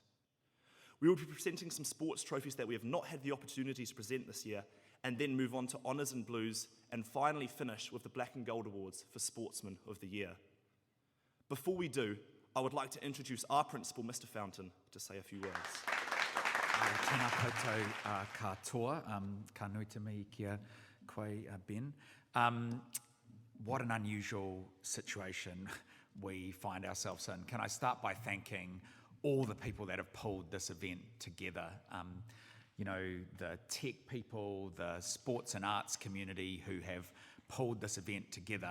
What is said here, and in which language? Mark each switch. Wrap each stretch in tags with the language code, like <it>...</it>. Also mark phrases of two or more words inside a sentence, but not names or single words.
<en>We will be presenting some sports trophies that we have not had the opportunity to present this year, and then move on to Honours and Blues, and finally finish with the Black and Gold Awards for Sportsman of the Year. Before we do, I would like to introduce our principal, Mr. Fountain, to say a few words.</en> <mi>Tēnā koutou katoa, ka nui te mihi kia koe Ben.</mi> <en>What an unusual situation we find ourselves in. Can I start by thanking all the people that have pulled this event together? You know, the tech people, the sports and arts community who have pulled this event together.</en>